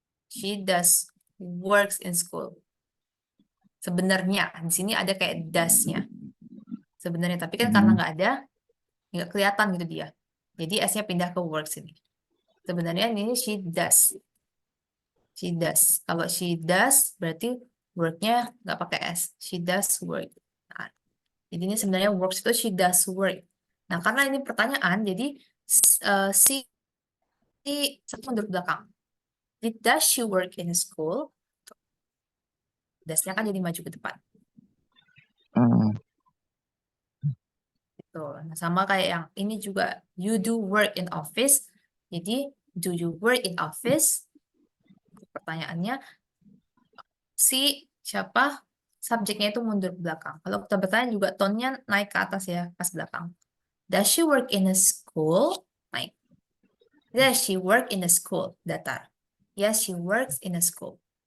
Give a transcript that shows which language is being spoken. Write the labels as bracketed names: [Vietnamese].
[English] She does works in school. [Indonesian] Sebenarnya di sini ada kayak does-nya. Sebenarnya, tapi kan karena nggak ada, nggak kelihatan gitu dia. Jadi S-nya pindah ke works ini. Sebenarnya ini she does. [English] She does. [Indonesian] Kalau she does, berarti work-nya nggak pakai S. [English] She does work. [Indonesian] Nah, jadi ini sebenarnya works itu she does work. Nah, karena ini pertanyaan, jadi si satu mundur ke belakang. [English] Does she work in school? [Indonesian] Does-nya kan jadi maju ke depan. Gitu. Nah, sama kayak yang ini juga, [English] you do work in office. [Indonesian] Jadi, [English] do you work in office? [Indonesian] Pertanyaannya, si siapa subjeknya itu mundur ke belakang. Kalau kita bertanya juga tone-nya naik ke atas ya, pas belakang. [English] Does she work in a school? [Indonesian] Naik. [English] Does she work in a school? [Indonesian] Datar. [English] Yes, she works in a school.